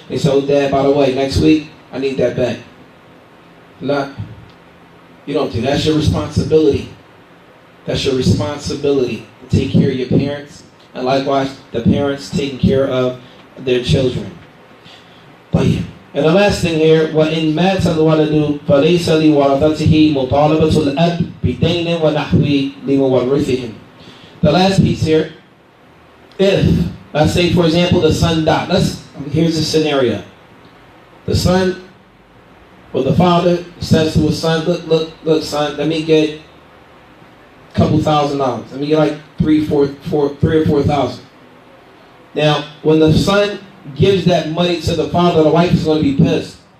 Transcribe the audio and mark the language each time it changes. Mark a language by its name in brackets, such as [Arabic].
[English] They say, oh, Dad, by the way, next week, I need that back. Not. You don't do that. That's your responsibility. That's your responsibility to take care of your parents. And likewise, the parents taking care of their children. [Arabic] And the last thing here, وَإِن مَاتَ الْوَلَدُ فَلَيْسَ لِوَرَثَتِهِ مُطَالَبَةُ الْأَبِ بِدَيْنٍ وَنَحْوِ لِمُوَرِّثِهِم. [English] The last piece here, if, let's say for example, the son died. Here's the scenario. The son, or the father says to his son, look, son, let me get a couple $1,000. Let me get like $3,000 or $4,000. Now, when the son gives that money to the father, the wife is going to be pissed.